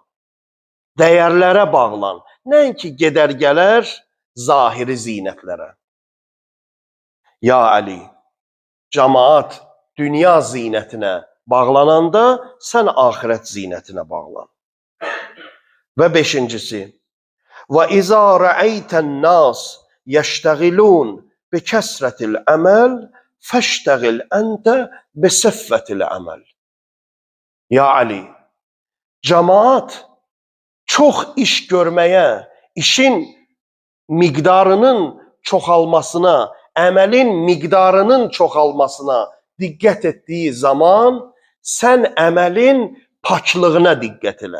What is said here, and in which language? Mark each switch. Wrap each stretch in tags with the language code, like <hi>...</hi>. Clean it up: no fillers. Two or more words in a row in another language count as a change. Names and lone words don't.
<az>Dəyərlərə bağlan. Nəinki gedər gələr zahiri zinətlərə. Ya Əli, cəmaat dünya zinətinə bağlananda sən axirət zinətinə bağlan. Və beşincisi,</az> <ar>وَإِذَا رَأَيْتَ النَّاسِ يَشْتَغِلُونَ بِكَسْرَةِ الْعَمَلِ فَاشْتَغِلْ أَنْتَ بِسَفَّةِ الْعَمَلِ.</ar> <az>Ya Ali, cəmaat çox iş görməyə, işin miqdarının çoxalmasına, əməlin miqdarının çoxalmasına diqqət etdiyi zaman sən əməlin paklığına diqqət elə.</az>